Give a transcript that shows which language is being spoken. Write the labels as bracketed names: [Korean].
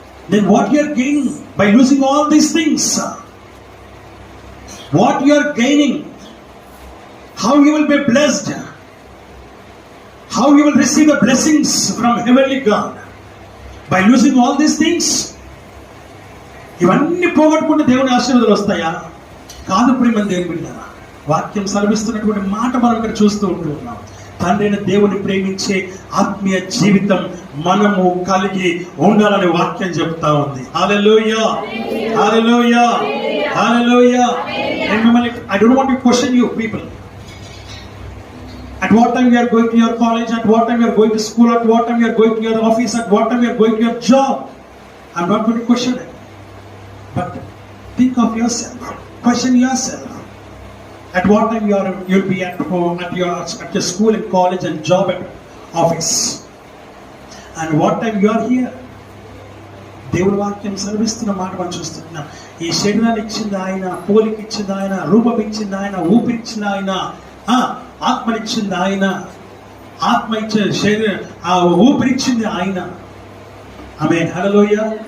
[English] Then what you are gaining by losing all these things? What you are gaining? How you will be blessed? How you will receive the blessings from heavenly God by losing all these things? [Telugu] ఇవన్నీ పోగొట్టుకుంటే దేవుని ఆశీర్వాదాలు వస్తాయా? కాదు. ప్రేమ దేవుని బిడ్డ, వాక్యం సెలవిస్తున్నటువంటి మాట మనం ఇక్కడ చూస్తూ ఉంటున్నాం. తండ్రి అయిన దేవుని ప్రేమించే ఆత్మీయ జీవితం మనము కలిగి ఉండాలని వాక్యం చెప్తా ఉంది. హల్లెలూయా, హల్లెలూయా, హల్లెలూయా. [English] And [Telugu] మిమ్మల్ని, [English] I don't want to question you people. At what time you are going to your college, at what time you are going to school, at what time you are going to your office, at what time you are going to your job. I'm not going to question it. But think of yourself, question yourself. At what time you'll be at home, at your school and college and job and office, and what time you are here. [Telugu] దేవుని వాక్యం సెలవిస్తున్న మాట మనం చూస్తున్నాం. ఈ శరీరాన్ని ఇచ్చింది ఆయన, పోలికి ఇచ్చింది ఆయన, రూపం ఇచ్చింది ఆయన, ఊపిరిచ్చింది ఆయన, ఆత్మనిచ్చింది ఆయన, ఆత్మ ఇచ్చే శరీరం, ఆ ఊపిరిచ్చింది ఆయన. ఆమేన్, హల్లెలూయా.